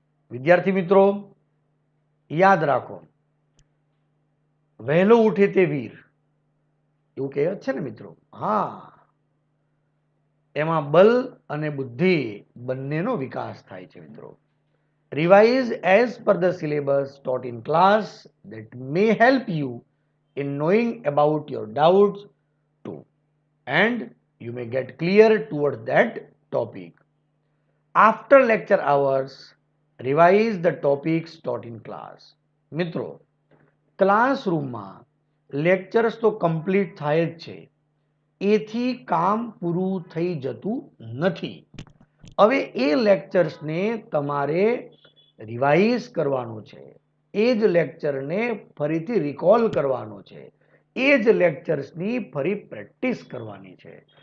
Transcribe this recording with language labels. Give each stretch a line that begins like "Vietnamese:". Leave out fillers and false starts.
Gujarati: વિદ્યાર્થી મિત્રો યાદ રાખો, વહેલો ઉઠે તે વીર, એવું કહેવત છે ને મિત્રો. હા, એમાં બલ અને બુદ્ધિ બંનેનો વિકાસ થાય છે મિત્રો.
English: Revise as per the syllabus taught in class that may help you in knowing about your doubts too, and you may get clear towards that topic. After lecture hours, revise the topics taught in class.
Gujarati: મિત્રો ક્લાસરૂમમાં lectures તો complete થાય જ છે, એથી કામ પૂરું થઈ જતું નથી. હવે એ લેક્ચર્સને તમારે રિવાઇઝ કરવાનો છે, એ જ લેક્ચરને ફરીથી રિકોલ કરવાનો છે, એ જ લેક્ચર્સની ફરી પ્રેક્ટિસ કરવાની છે.